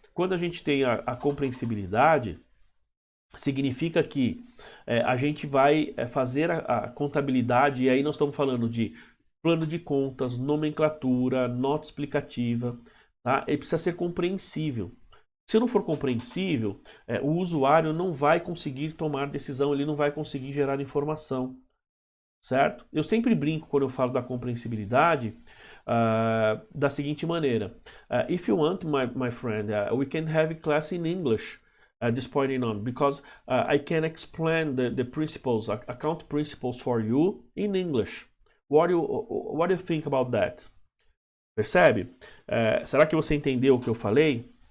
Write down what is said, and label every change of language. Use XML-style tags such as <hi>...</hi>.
<pt>Quando a gente tem a compreensibilidade, significa que a gente vai fazer a contabilidade, e aí nós estamos falando de plano de contas, nomenclatura, nota explicativa, tá? Ele precisa ser compreensível. Se não for compreensível, o usuário não vai conseguir tomar decisão, ele não vai conseguir gerar informação. Certo? Eu sempre brinco quando eu falo da compreensibilidade da seguinte maneira.</pt> <en>If you want, my friend, we can have a class in English this point on, because I can explain the principles, account principles for you in English. What do you think about that?</en> <pt>Percebe? Será que você entendeu o que eu falei?</pt>